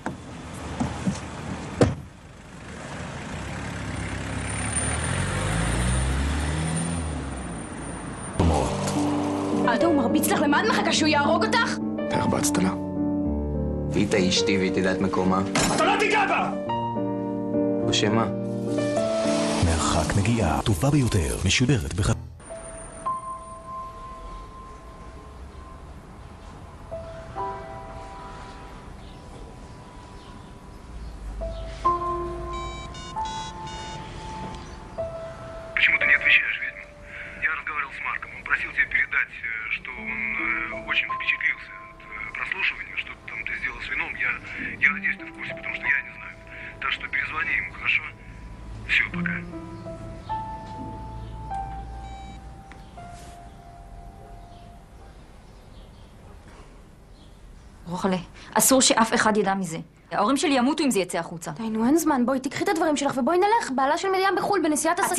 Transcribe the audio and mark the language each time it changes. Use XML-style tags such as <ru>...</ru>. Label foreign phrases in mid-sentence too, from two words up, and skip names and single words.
<he>אתה, הוא מרביץ לך, למה את מחכה שהוא יהרוג אותך? אתה הרבצת לה? ואיתה אשתי והיא תדע את מקומה. אתה לא תיגע בה! בשם מה? מרחק נגיעה, טובה ביותר, משודרת</he> <ru>Почему ты не отвечаешь, ведьма? Я разговаривал с Марком. Он просил тебя передать, что он очень впечатлился от прослушивания, что там ты сделал с вином. Я надеюсь, ты в курсе, потому что я не знаю. Так что перезвони ему, хорошо? Все, пока.</ru> <he>רוחלה, אסור שאף אחד ידע מזה. ההורים שלי ימותו אם זה יצא החוצה. די, נו, אין זמן. בואי, תקחי את הדברים שלך ובואי נלך. בעלה של מרים בחו"ל בנסיעת עסקים.</he>